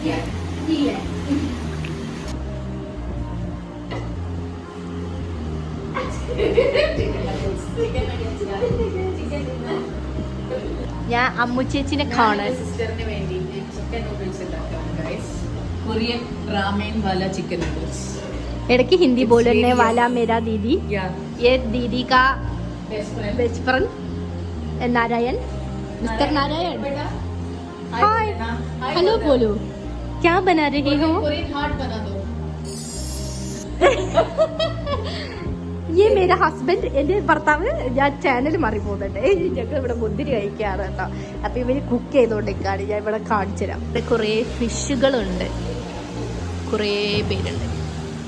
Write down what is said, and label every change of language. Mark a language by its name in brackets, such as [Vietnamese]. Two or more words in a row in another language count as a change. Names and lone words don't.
[Malayalam] ഞാൻ അമ്മു ചേച്ചിനെ കാണാൻ സിസ്റ്ററിന് വേണ്ടി [English] chicken noodles [Malayalam] ഉണ്ടാക്കാം. [English] Korean ramen vala chicken noodles. [Hindi] ഇടയ്ക്ക് ഹിന്दी बोलने वाला मेरा दीदी, ये दीदी का [English] best friend [Hindi] नारायण, मिस्टर नारायण. [English] hi, hello [Hindi] बोलो, क्या बना रही हो? [English] Korean heart [Hindi] बना दो. [Malayalam] ഈ മേര ഹസ്ബൻഡ്, എൻ്റെ ഭർത്താവ്. ഞാൻ ചാനൽ മാറി പോകുന്നുണ്ട്. ഞങ്ങൾ ഇവിടെ മുന്തിരി കഴിക്കാറ് കേട്ടോ. അപ്പം ഇവർ കുക്ക് ചെയ്തുകൊണ്ടിരിക്കുകയാണ്. ഞാൻ ഇവിടെ കാണിച്ചു തരാം. ഇവിടെ കുറേ ഫിഷുകളുണ്ട്, കുറേ പേരുണ്ട്.